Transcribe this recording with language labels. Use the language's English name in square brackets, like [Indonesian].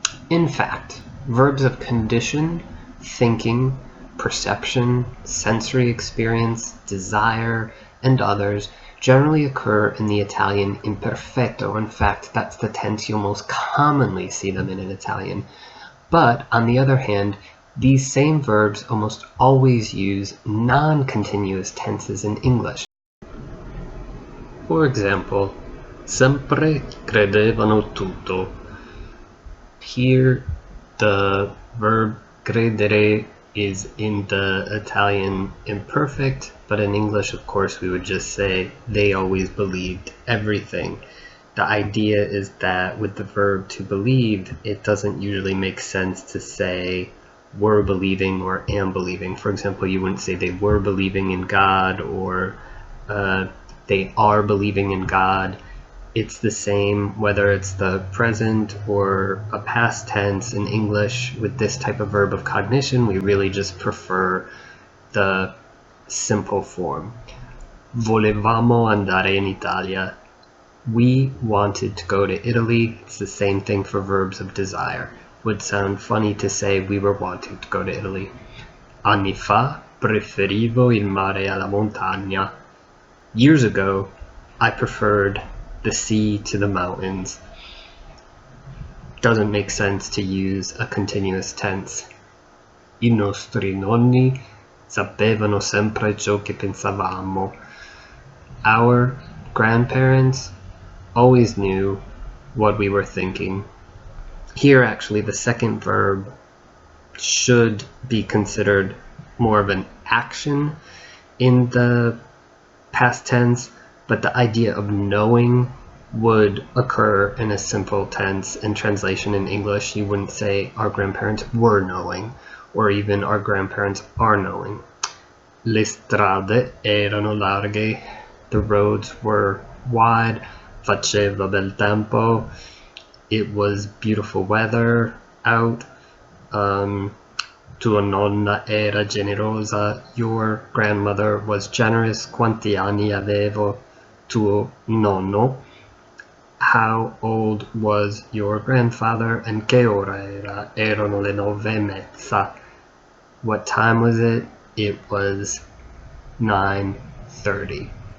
[English] In fact, verbs of condition, thinking, perception, sensory experience, desire, and others generally occur in the Italian imperfetto. In fact, that's the tense you'll most commonly see them in Italian. But on the other hand, these same verbs almost always use non-continuous tenses in English. For example, [Italian] sempre credevano tutto. [English] Here, the verb credere is in the Italian imperfect, but in English, of course, we would just say they always believed everything. The idea is that with the verb to believe, it doesn't usually make sense to say were believing or am believing. For example, you wouldn't say they were believing in God or they are believing in God. It's the same whether it's the present or a past tense in English. With this type of verb of cognition, we really just prefer the simple form. [Italian] Volevamo andare in Italia. [English] We wanted to go to Italy. It's the same thing for verbs of desire. Would sound funny to say we were wanting to go to Italy. [Italian] Anni fa preferivo il mare alla montagna. [English] Years ago, I preferred the sea to the mountains. Doesn't make sense to use a continuous tense. [Italian] I nostri nonni sapevano sempre ciò che pensavamo. [English] Our grandparents always knew what we were thinking. Here, actually, the second verb should be considered more of an action in the past tense, but the idea of knowing would occur in a simple tense. In translation in English, you wouldn't say our grandparents were knowing, or even our grandparents are knowing. [Italian] Le strade erano larghe. [English] The roads were wide. [Italian] Faceva bel tempo. [English] It was beautiful weather out. [Italian] Tua nonna era generosa. [English] Your grandmother was generous. [Italian] Quanti anni avevo tuo nonno? [English] How old was your grandfather? [Italian] And che ora era? Erano le 9:30. [English] What time was it? It was 9:30.